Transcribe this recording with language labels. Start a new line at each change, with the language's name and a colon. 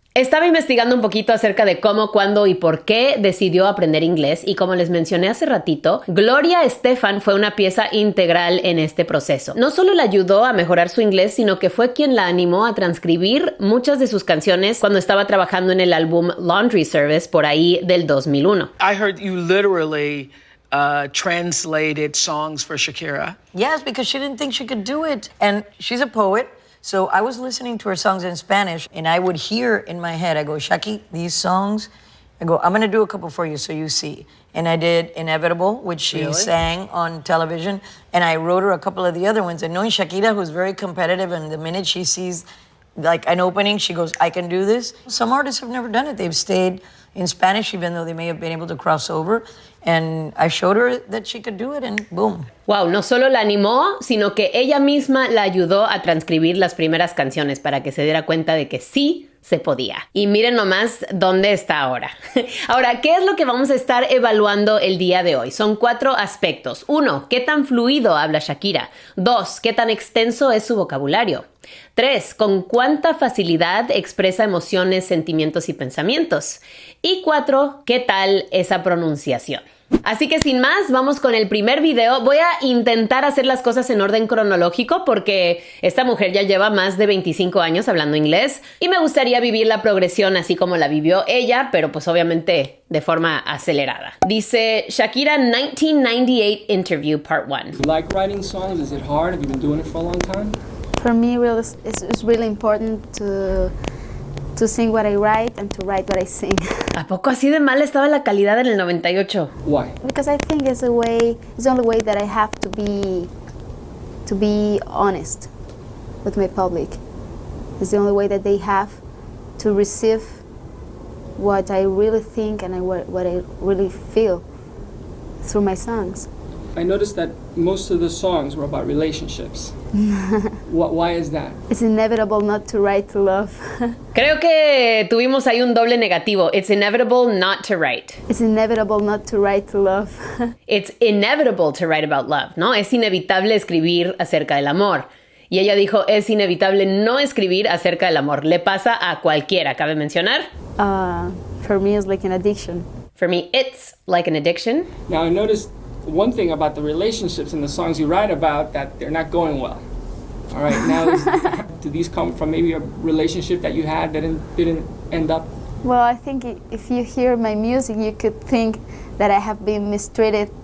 Spanish: Estaba investigando un poquito acerca de cómo, cuándo y por qué decidió aprender inglés y, como les mencioné hace ratito, Gloria Estefan fue una pieza integral en este proceso. No solo la ayudó a mejorar su inglés, sino que fue quien la animó a transcribir muchas de sus canciones cuando estaba trabajando en el álbum Laundry Service por ahí del 2001.
English: I heard you literally translated songs for Shakira. Yes, because she didn't think she could do it. And she's a poet, so I was listening to her songs in Spanish, and I would hear in my head, I go, Shaki, these songs, I go, I'm going to do a couple for you so you see. And I did Inevitable, which she sang on television, and I wrote her a couple of the other ones. And knowing Shakira, who's very competitive, and the minute she sees like an opening, she goes, I can do this. Some artists have never done it. They've stayed in Spanish, even though they may have been able to cross over. And I showed her that she could do it, and boom.
Spanish: Wow, no solo la animó, sino que ella misma la ayudó a transcribir las primeras canciones para que se diera cuenta de que sí se podía. Y miren nomás dónde está ahora. Ahora, ¿qué es lo que vamos a estar evaluando el día de hoy? Son 4 aspectos. 1, ¿qué tan fluido habla Shakira? 2, ¿qué tan extenso es su vocabulario? 3, ¿con cuánta facilidad expresa emociones, sentimientos y pensamientos? Y 4, ¿qué tal esa pronunciación? Así que sin más, vamos con el primer video. Voy a intentar hacer las cosas en orden cronológico porque esta mujer ya lleva más de 25 años hablando inglés y me gustaría vivir la progresión así como la vivió ella, pero pues obviamente de forma acelerada. Dice Shakira 1998 Interview Part 1.
English: You like writing songs? Is it hard? Have you been doing it for a long time? For me, it's really important to sing what I write and to write what I sing.
Spanish: ¿A poco así de mal estaba la calidad en el 98?
English: Why? Because I think it's the only way that I have to be honest with my public. It's the only way that they have to receive what I really think and what I really feel through my songs. I noticed that most of the songs were about relationships. Why is that? It's inevitable not to write to love.
Spanish: Creo que tuvimos ahí un doble negativo.
English: It's inevitable not to write. It's inevitable not to write to love. It's inevitable to write about love, ¿no?
Spanish: Es inevitable escribir acerca del amor. Y ella dijo, es inevitable no escribir acerca del amor. Le pasa a cualquiera, cabe mencionar.
English: For me, it's like an addiction. For me, it's like an addiction. Now, I noticed one thing about the relationships in the songs you write about, that they're not going well. All right, now, do these come from maybe a relationship that you had that didn't end up? Well, I think if you hear my music, you could think that I have been mistreated.